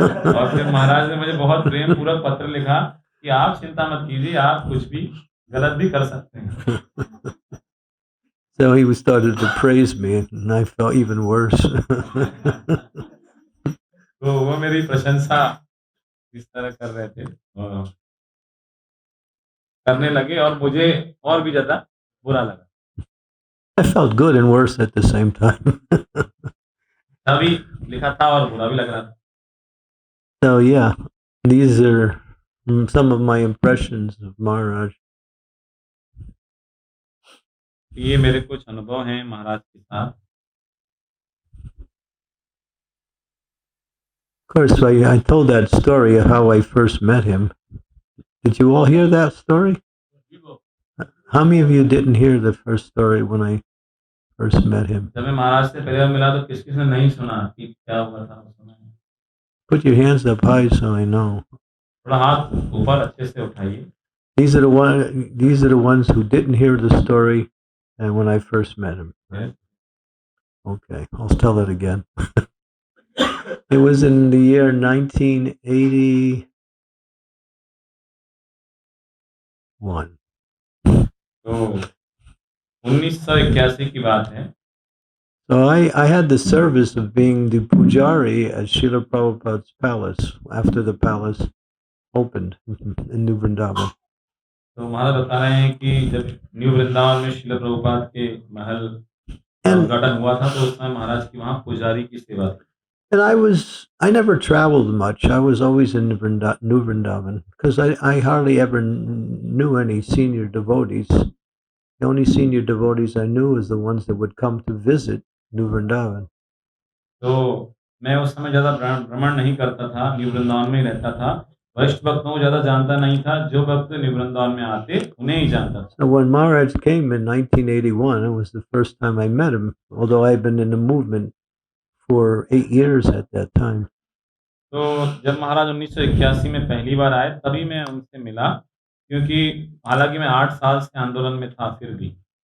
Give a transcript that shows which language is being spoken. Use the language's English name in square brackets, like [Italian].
[Hindi] और फिर महाराज ने मुझे बहुत प्रेम पूर्वक पत्र लिखा कि आप चिंता मत कीजिए, आप कुछ भी गलत भी कर सकते हैं। [English] So he started to praise me, and I felt even worse. [Hindi] तो वो मेरी प्रशंसा इस तरह कर रहे थे और करने लगे, और मुझे और भी ज्यादा बुरा लगा। [English] I felt good and worse at the same time. [Hindi] तभी लिखा था और बुरा भी लग रहा था। [English] So yeah, these are some of my impressions of Maharaj. [Hindi] ये मेरे कुछ अनुभव हैं महाराज के साथ। [English] course, I told that story of how I first met him. Did you all hear that story? How many of you didn't hear the first story when I first met him? [Hindi] जब मैं महाराज से पहली बार मिला तो किस किसने नहीं सुना कि क्या हुआ था उस समय? [English] Put your hands up high so I know. [Hindi] थोड़ा हाथ ऊपर अच्छे से उठाइए. [English] These are the ones who didn't hear the story and when I first met him. Yes. Okay, I'll tell it again. It was in the year 1981. [Hindi] तो 1981 की बात है. [English] So I had the service of being the pujari at Srila Prabhupada's palace after the palace opened in New Vrindavan. [Hindi] तो महाराज बता रहे हैं कि जब न्यू वृंदावन में श्रील प्रभुपाद के महल का उद्घाटन हुआ था तो उस समय महाराज की वहाँ पुजारी की सेवा थी. [English] And I never traveled much. I was always in New Vrindavan because I hardly ever knew any senior devotees. The only senior devotees I knew was the ones that would come to visit New Vrindavan. [Hindi] तो मैं उस समय ज़्यादा भ्रमण नहीं करता था, new Vrindavan में ही रहता था. वरिष्ठ भक्तों को ज़्यादा जानता नहीं था. जो भक्त न्यू वृंदावन में आते उन्हें ही जानता था. [English] So when Maharaj came in 1981, it was the first time I met him, although I'd been in the movement for 8 years at that time. [Hindi] तो जब महाराज 1981 में पहली बार आए तभी मैं उनसे मिला, क्योंकि हालांकि मैं 8 साल से आंदोलन में था फिर भी.